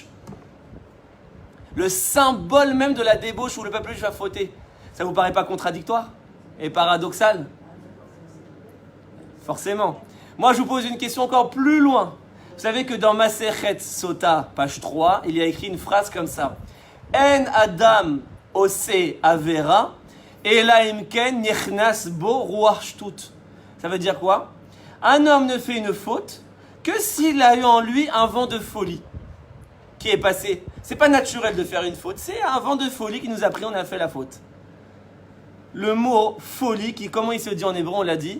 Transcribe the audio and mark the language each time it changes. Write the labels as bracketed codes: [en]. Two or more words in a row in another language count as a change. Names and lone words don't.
[fr] Le symbole même de la débauche où le peuple juif va fauter. Ça vous paraît pas contradictoire et paradoxal? Forcément. Moi je vous pose une question encore plus loin. Vous savez que dans Masechet Sota, page 3, il y a écrit une phrase comme ça. [he] אין אדם עושה עבירה, אלא אם כן נכנס בו רוח שטות. [fr] Ça veut dire quoi? Un homme ne fait une faute que s'il a eu en lui un vent de folie qui est passé. C'est pas naturel de faire une faute, c'est un vent de folie qui nous a pris, on a fait la faute. Le mot folie, comment il se dit en hébreu, on l'a dit?